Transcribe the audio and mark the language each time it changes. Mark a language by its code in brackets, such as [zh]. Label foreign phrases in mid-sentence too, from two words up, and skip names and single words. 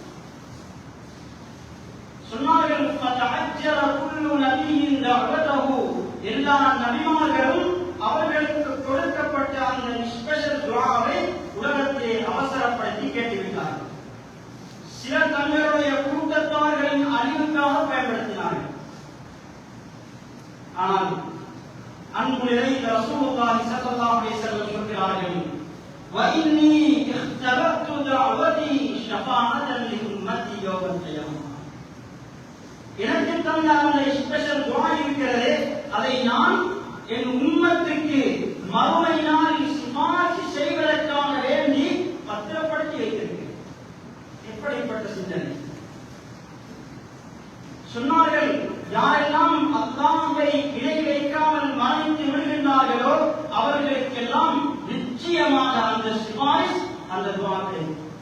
[ta] சொன்னார்கள் [ar] فتعجل كل نبي دعوته, [ta] எல்லா நபிமார்களும் அவர்களுக்கு கொடுக்கப்பட்ட அந்த ஸ்பெஷல் துஆவை உலகத்தை அவசரப்படுத்தி கேட்டுவிட்டார்கள். சிலர் தங்களுடைய கூட்டத்தார்களின் அழிவுக்காக பயன்படுத்தினார்கள். ஆனால் அன்பு நிறைந்த ரசூலுல்லாஹி [ar] صلى الله عليه وسلم [ta] சொல்கிறார்கள், [ar] وَإِنِّي اخْتَبَأْتُ دَعْوَتِي شَفَاعَةً لِأُمَّتِي يَوْمَ الْقِيَامَةِ. [ta] எனக்கு தந்த அந்த ஸ்பெஷல் துஆ இருக்கிறதே, அதை நான் என் உம்மத்துக்கு மறுமை நாளில் சிபாரிசு செய்வதற்காக வேண்டி பத்திரப்படுத்தி வைத்திருக்கிறேன். எப்படிப்பட்ட சிந்தனை! சொன்னார்கள், யாரெல்லாம் அல்லாஹ்வை இணை வைக்காமல் மரணித்து விடுகின்றார்களோ அவர்களுக்கெல்லாம் நிச்சயமாக அந்த சிபாரிசு, அந்த துஆ கிடைக்கும்.